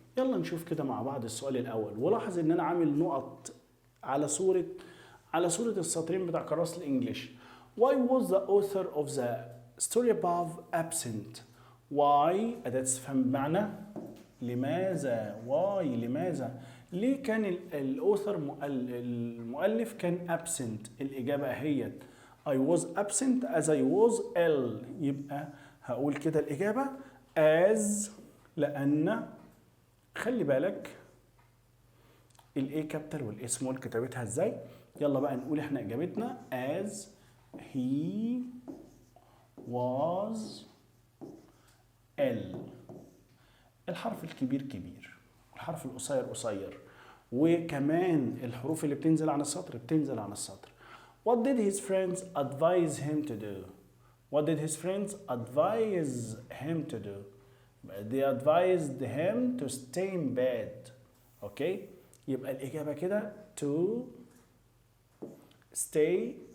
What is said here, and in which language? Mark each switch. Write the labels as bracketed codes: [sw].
[ar] يلا نشوف كده مع بعض السؤال الأول. ولاحظ إن أنا عامل نقط على صورة السطرين بتاع كراسة الإنجليش. [en] Why was the author of the story above absent؟ why [ar] أداة استفهام بمعنى لماذا. لماذا؟ ليه كان المؤلف كان absent؟ الإجابة هي [en] I was absent as I was ill. [ar] يبقى هقول كده الإجابة as، لأن خلي بالك الاي كابيتال والاي سمول كتابتها ازاي. يلا بقى نقول احنا إجابتنا [en] as he was ill. [ar] الحرف الكبير كبير والحرف القصير قصير، وكمان الحروف اللي بتنزل عن السطر بتنزل عن السطر. [en] What did his friends advise him to do؟ What did his friends advise him to do؟ They advised him to stay in bed. [ar] اوكي، يبقى الاجابه كده [en] to stay.